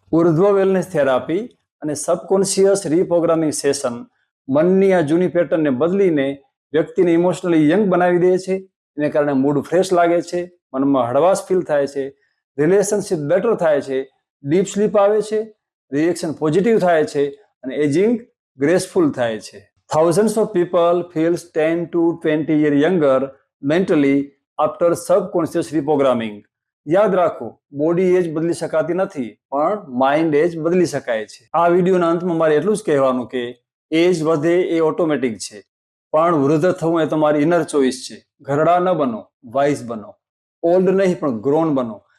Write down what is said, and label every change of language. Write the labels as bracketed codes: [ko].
[gu] ઉર્ધ્વ wellness therapy અને subconscious રીપ્રોગ્રામિંગ session મનની આ જૂની પેટર્નને બદલીને વ્યક્તિને ઇમોશનલી યંગ બનાવી દે છે. એને કારણે મૂડ ફ્રેશ લાગે છે, મનમાં હળવાશ ફીલ થાય છે, રિલેશનશિપ બેટર થાય છે, ડીપ સ્લીપ આવે છે, રિએક્શન પોઝિટિવ થાય છે અને એજિંગ ગ્રેસફુલ થાય છે. [en] Thousands of people feels 10 to 20 years younger mentally after subconscious reprogramming. [gu] યાદ રાખો, બોડી એજ બદલી શકાતી નથી પણ માઇન્ડ એજ બદલી શકાય છે. આ વિડીયોના અંતમાં મારે એટલું જ કહેવાનું કે એજ વધે એ ઓટોમેટિક છે પણ વૃદ્ધ થવું એ તમારી ઇનર ચોઇસ છે. ઘરડા ન બનો, વાઇઝ બનો. ઓલ્ડ નહીં પણ ગ્રોન બનો.